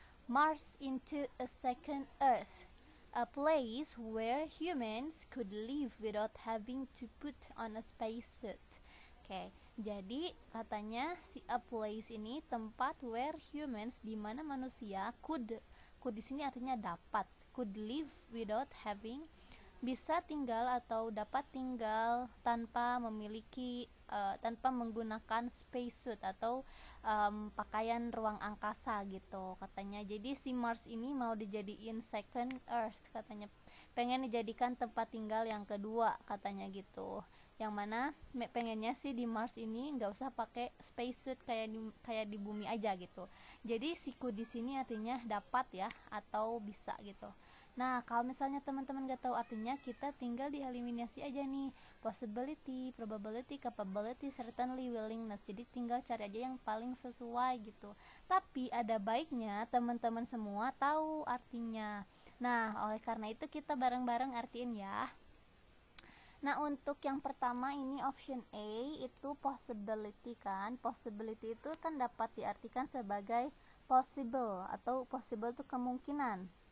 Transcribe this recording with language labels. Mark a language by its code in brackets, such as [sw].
[en] Mars into a second Earth, a place where humans could live without having to put on a spacesuit. [id] Oke, jadi katanya si [en] a place [id] ini tempat [en] where humans, [id] di mana manusia could di sini artinya dapat, [en] could live without having, [id] bisa tinggal atau dapat tinggal tanpa memiliki tanpa menggunakan spacesuit atau pakaian ruang angkasa gitu katanya. Jadi si Mars ini mau dijadiin [en] second Earth [id] katanya, pengen dijadikan tempat tinggal yang kedua katanya gitu. Yang mana pengennya sih di Mars ini nggak usah pakai spacesuit kayak di bumi aja gitu. Jadi siku di sini artinya dapat ya, atau bisa gitu. Nah, kalau misalnya teman-teman gak tahu artinya, kita tinggal dieliminasi aja nih. [en] Possibility, probability, capability, certainly, willingness. [id] Jadi tinggal cari aja yang paling sesuai gitu. Tapi ada baiknya teman-teman semua tahu artinya. Nah, oleh karena itu kita bareng-bareng artiin ya. Nah, untuk yang pertama ini option A itu possibility kan. Possibility itu kan dapat diartikan sebagai possible, atau possible itu kemungkinan.